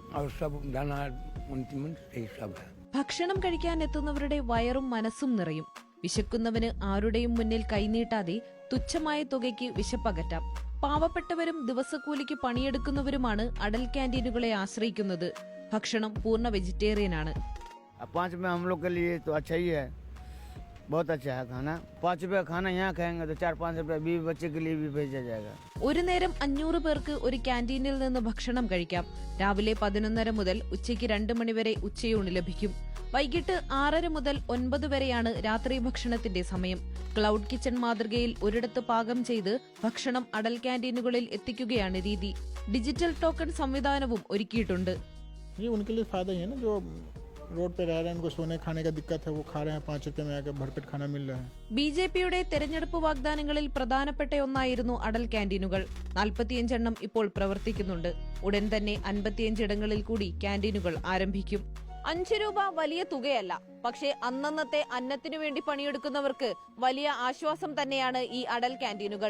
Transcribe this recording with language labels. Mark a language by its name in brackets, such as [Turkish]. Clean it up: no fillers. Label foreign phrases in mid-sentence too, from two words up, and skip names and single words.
[Malayalam] ഭക്ഷണം കഴിക്കാൻ എത്തുന്നവരുടെ വയറും മനസ്സും നിറയും. വിശക്കുന്നവന് ആരുടെയും മുന്നിൽ കൈനീട്ടാതെ തുച്ഛമായ തുകയ്ക്ക് വിശപ്പകറ്റാം. പാവപ്പെട്ടവരും ദിവസക്കൂലിക്ക് പണിയെടുക്കുന്നവരുമാണ് അടൽ ക്യാൻറ്റീനുകളെ ആശ്രയിക്കുന്നത്. ഭക്ഷണം പൂർണ്ണ വെജിറ്റേറിയനാണ്. [Hindi] 5 में हम लोग के लिए तो अच्छा ही है, बहुत अच्छा है खाना. 5 रुपये खाना यहाँ खाएंगे तो 4-5 रुपये भी बच्चे के लिए भी भेजा जाएगा. [Malayalam] ഒരു നേരം 500 പേർക്ക് ഒരു ക്യാൻറ്റീനിൽ നിന്ന് ഭക്ഷണം കഴിക്കാം. രാവിലെ 11:30 മുതൽ ഉച്ചയ്ക്ക് 2 മണി വരെ ഉച്ചയൂണ് ലഭിക്കും. വൈകിട്ട് 6:30 മുതൽ 9 വരെയാണ് രാത്രി ഭക്ഷണത്തിന്റെ സമയം. ക്ലൗഡ് കിച്ചൺ മാതൃകയിൽ ഒരിടത്ത് പാകം ചെയ്ത് ഭക്ഷണം അടൽ ക്യാൻറ്റീനുകളിൽ എത്തിക്കുകയാണ് രീതി. ഡിജിറ്റൽ ടോക്കൺ സംവിധാനവും ഒരുക്കിയിട്ടുണ്ട്. [Hindi] ये उनके लिए फायदा ही है ना, जो रोड पे रह रहे हैं, उनको सोने खाने का दिक्कत है, वो खा रहे हैं 5 रुपए में आके भरपेट खाना मिल रहा है. [Malayalam] ബിജെപിയുടെ തെരഞ്ഞെടുപ്പ് വാഗ്ദാനങ്ങളിൽ പ്രധാനപ്പെട്ട ഒന്നായിരുന്നു അടൽ ക്യാൻറ്റീനുകൾ. 45 എണ്ണം ഇപ്പോൾ പ്രവർത്തിക്കുന്നുണ്ട്. ഉടൻ തന്നെ 55 ഇടങ്ങളിൽ കൂടി ക്യാൻറ്റീനുകൾ ആരംഭിക്കും. 5 രൂപ വലിയ തുകയല്ല, പക്ഷേ അന്നന്നത്തെ അന്നത്തിനു വേണ്ടി പണിയെടുക്കുന്നവർക്ക് വലിയ ആശ്വാസം തന്നെയാണ് ഈ അടൽ ക്യാൻറ്റീനുകൾ.